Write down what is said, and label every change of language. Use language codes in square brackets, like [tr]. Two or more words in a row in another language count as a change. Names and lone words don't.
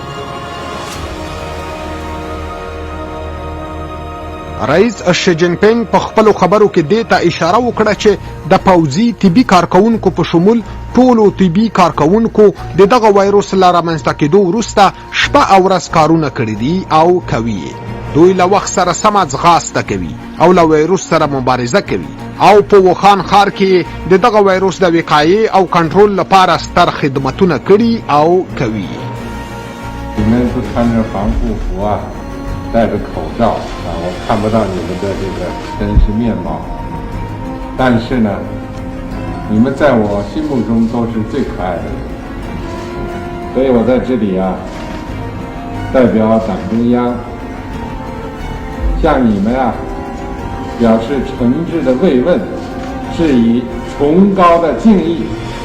[ps] رئیس شي جین پینګ په خپلو خبرو کې دې ته اشاره وکړه چې د پوځي طبي کارکوونکو په شمول ټولو طبي کارکوونکو د دغه ویروس له رامنځته کېدو وروسته شپه او ورځ کارونه کړي دي او کوي. دوی له وخت سره سمه ځغاسته کوي او له ویروس سره مبارزه کوي او په وخان ښار کې د دغه ویروس د وقایې او کنټرول لپاره ستر خدمتونه کړي او کوي. [zh] 你们不穿着防护服啊，戴着口罩啊，我看不到你们的这个真实面貌。但是呢，你们在我心目中都是最可爱的人，所以我在这里啊，代表党中央向你们啊表示诚挚的慰问，致以崇高的敬意。